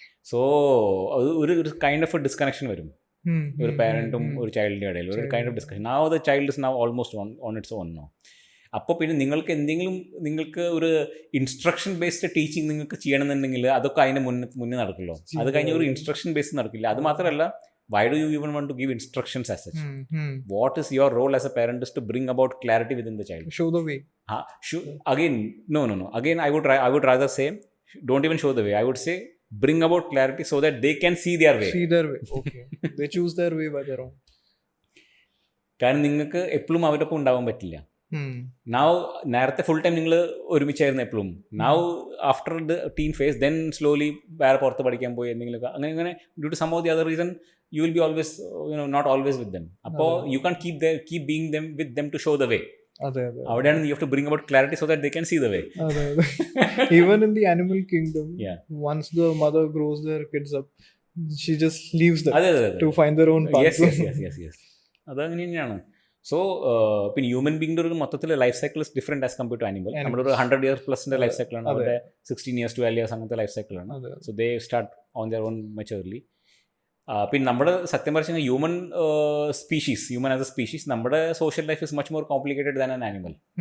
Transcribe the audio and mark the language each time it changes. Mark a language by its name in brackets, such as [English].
[Malayalam] So ഒരു kind of disconnection വരും ഒരു പാരൻറ്റും ഒരു ചൈൽഡിൻ്റെ ഇടയിൽ, ഒരു kind of discussion. [English] Now the child is now almost on its own no. [Malayalam] അപ്പോൾ പിന്നെ നിങ്ങൾക്ക് ഒരു ഇൻസ്ട്രക്ഷൻ ബേസ്ഡ് ടീച്ചിങ് നിങ്ങൾക്ക് ചെയ്യണമെന്നുണ്ടെങ്കിൽ അതൊക്കെ അതിന് മുന്നേ നടക്കുമല്ലോ. അത് കഴിഞ്ഞ് ഒരു ഇൻസ്ട്രക്ഷൻ ബേസ്ഡ് നടക്കില്ല. അത് മാത്രമല്ല, [English] why do you even want to give instructions as such? What is your role as a parent is to bring about clarity within the child. Show the way. Again, no. Again, I would rather say, don't even show the way. I would say, bring about clarity so that they can see their way. Okay. They choose their way by their own. [Malayalam] കാരണം നിങ്ങൾക്ക് എപ്പോഴും അവരൊപ്പം ഉണ്ടാവാൻ പറ്റില്ല. Now നേരത്തെ full time നിങ്ങൾ ഒരുമിച്ചായിരുന്നു എപ്പോഴും. [English] now after the teen phase then slowly [Malayalam] വേറെ പുറത്ത് പഠിക്കാൻ പോയി എന്തെങ്കിലുമൊക്കെ അങ്ങനെ [English] Due to some of the other reason you will be always not always with them. അപ്പോൾ you can keep being them with them to show the way. അവിടെയാണ് you have to bring about clarity so that they can see the way. Even in the animal kingdom, once the mother grows their kids up, she just leaves them to find their own path. [Malayalam] Yes. അതങ്ങനെ തന്നെയാണ്. [English] so പിന്നെ human ബീങ്ങിൻ്റെ [Malayalam] ഒരു മൊത്തത്തിൽ [English] Life cycle is different as compare to animal. [Malayalam] നമ്മുടെ ഒരു 100 years പ്ലസിൻ്റെ life സൈക്കിളാണ്, അവരുടെ 16 years 12 years അങ്ങനത്തെ ലൈഫ് സൈക്കിളാണ്. [English] So they start on there on maturely. [Malayalam] പിന്നെ നമ്മുടെ സത്യം പറഞ്ഞാൽ [English] Human as a species നമ്മുടെ social life is much more complicated than an animal.